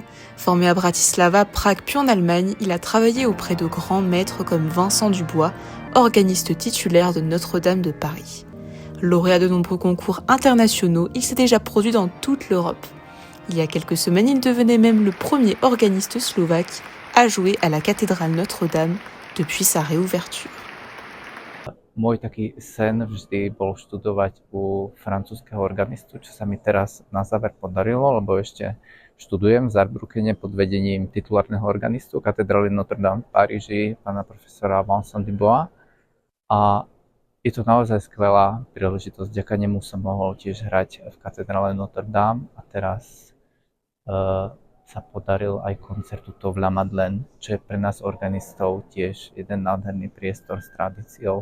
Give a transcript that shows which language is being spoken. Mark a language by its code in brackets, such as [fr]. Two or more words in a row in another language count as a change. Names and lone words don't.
[fr] Formé à Bratislava, Prague puis en Allemagne, il a travaillé auprès de grands maîtres comme Vincent Dubois, organiste titulaire de Notre-Dame de Paris. Lauréat de nombreux concours internationaux, il s'est déjà produit dans toute l'Europe. Il y a quelques semaines, il devenait même le premier organiste slovaque à jouer à la cathédrale Notre-Dame depuis sa réouverture. [sk] Môj taký sen vždy bol študovať u francúzskeho organistu, čo sa mi teraz na záver podarilo, lebo ešte študujem v Saarbrückene pod vedením titulárneho organistu katedrály Notre-Dame v Paríži, pána profesora Vincent Dubois. A je to naozaj skvelá príležitosť, vďaka nemu som mohol tiež hrať v katedrále Notre-Dame a teraz sa podaril aj koncert tuto v La Madeleine, čo je pre nás organistov tiež jeden nádherný priestor s tradíciou.